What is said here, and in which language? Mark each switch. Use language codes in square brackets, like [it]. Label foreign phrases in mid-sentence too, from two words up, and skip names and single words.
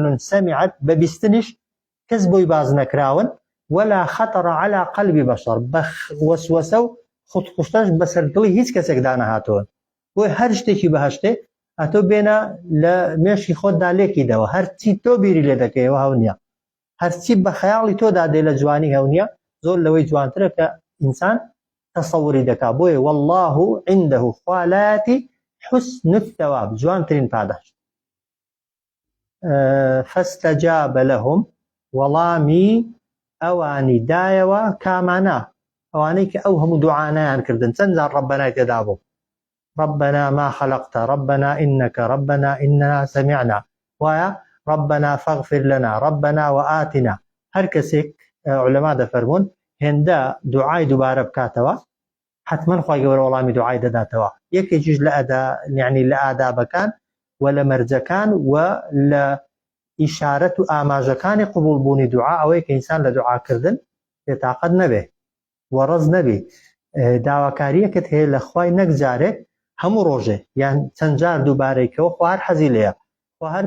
[ckb] سەمیعەت بە بیستنیش کەس بۆی باز نەکراون [ar] ولا خەتەڕ عەلا قەلبی بەشەر [ckb] بە وەسوەسە و خوتخوشتەش بەسەر دڵی هیچ کەسێکدا نەهاتوون بۆی هەر شتێکی بەهەشتێ ئەتۆ بێنە لە مێشکی خۆتدا لێکیدەوە هەرچی تۆ بیری لێ دەکەیەوە هەو نییە هەرچی بە خەیاڵی تۆدا دێ لە جوانی هەو نییە زۆر لەوەی جوانترە کە ئینسان تەسەووری دەکا بۆیە [ar] والله عنده [ckb] خوا لایەتی [ar] حسن الثواب [ckb] جوانترین پاداش [ar] فاستجاب لهم [ckb] وەڵامی ئەوانی دایەوە کامانە ئەوانەی کە ئەو هەموو دوعانیان کردن چەند جار ڕەبەنای تێدا بوو [ar] ربنا ما خلقت ربنا إنك ربنا إننا سمعنا ويا ربنا فاغفر لنا ربنا وآتنا [ckb] هر کەسێک علەما دەفەرمون هێندە دوعای دووبارە بکاتەوە حتمما خوای گەورە وەڵامی دوعای دەداتەوە یەکێکیش لە ئەدا یعنی لە ئادابەکان و لە مەرجەکان و لە ئیشارەت و ئاماژەکانی قبولبوونی دوعا ئەوەی کە ئینسان لە دوعاکردن بێتاقەت نەبێ وەڕەز نەبێ داواکاریەکت هەیە لە خوای نەک جارێک هەموو ڕۆژێ یان چەند جار دووبارەیکەوە خوا هەر حەزی لێیە خوا هەر